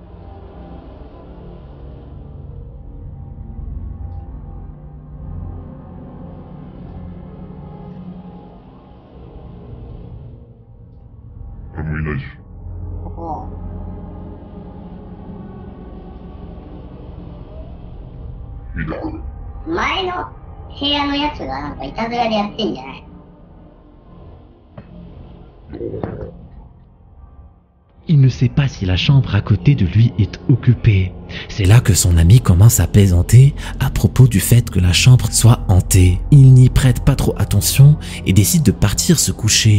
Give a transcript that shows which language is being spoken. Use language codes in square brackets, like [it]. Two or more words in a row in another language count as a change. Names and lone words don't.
[ja] 誰もいないし。おう。いいだろう。前の部屋のやつがなんかいたずらでやってんじゃない？ [fr] Il ne sait pas si la chambre à côté de lui est occupée. C'est là que son ami commence à plaisanter à propos du fait que la chambre soit hantée. Il n'y prête pas trop attention et décide de partir se coucher.